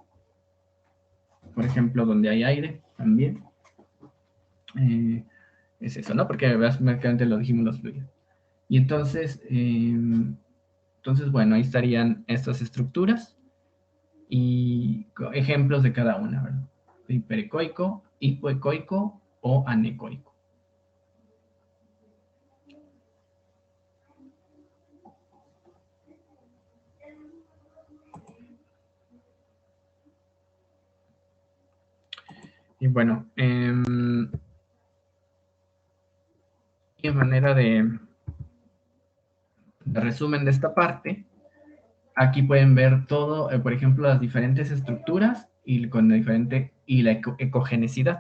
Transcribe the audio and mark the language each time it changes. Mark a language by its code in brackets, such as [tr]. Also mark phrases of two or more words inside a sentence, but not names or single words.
[es] Por ejemplo, donde hay aire también. Es eso, ¿no? Porque básicamente lo dijimos los fluidos. Y entonces, bueno, ahí estarían estas estructuras y ejemplos de cada una, ¿verdad? Hiperecoico, hipoecoico o anecoico. Y bueno, en manera de resumen de esta parte, aquí pueden ver todo, por ejemplo, las diferentes estructuras y con la diferente y la ecogenicidad.